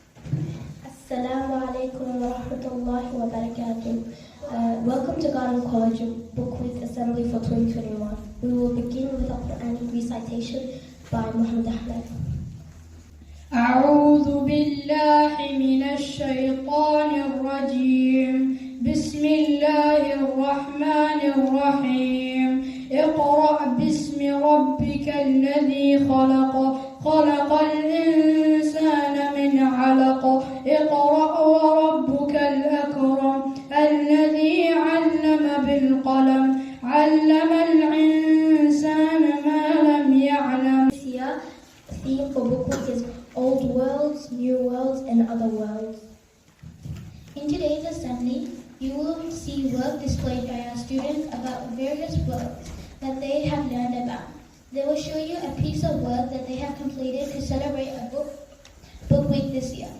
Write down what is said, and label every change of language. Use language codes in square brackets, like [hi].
[ar] Assalamu alaikum wa rahmatullahi wa barakatuh. [en] Welcome to Garden College Book Week Assembly for 2021. We will begin with a Quranic recitation by Muhammad Ahmed. [ar] أعوذ بالله من الشيطان الرجيم بسم الله الرحمن الرحيم اقرأ باسم ربك الذي خلق خلق الإنسان من علق اقرأ وربك الأكرم الذي علم بالقلم علم الإنسان ما لم يعلم. [en] This year, the theme for Book Week is Old Worlds, New Worlds and Other Worlds. In today's assembly, you will see work displayed by our students about various worlds that they have learned about. They will show you a piece of work that they have completed to celebrate a book week this year.